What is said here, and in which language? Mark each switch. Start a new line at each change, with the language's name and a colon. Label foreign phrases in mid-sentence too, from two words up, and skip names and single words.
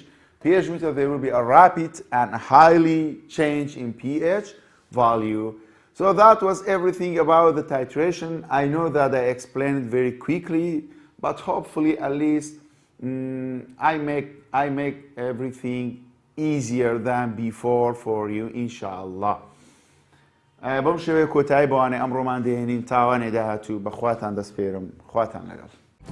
English: pH meter, there will be a rapid and highly change in pH value. So that was everything about the titration. I know that I explained it very quickly, but hopefully at least I make everything easier than before for you, inshallah.
Central Kurdish: بەم شێوەیە کۆتایی بەوانەی ئەمڕۆمان دێنین تاوانێ داهاتوو بە خواتان دەسپێرم خواتان لەگەڵ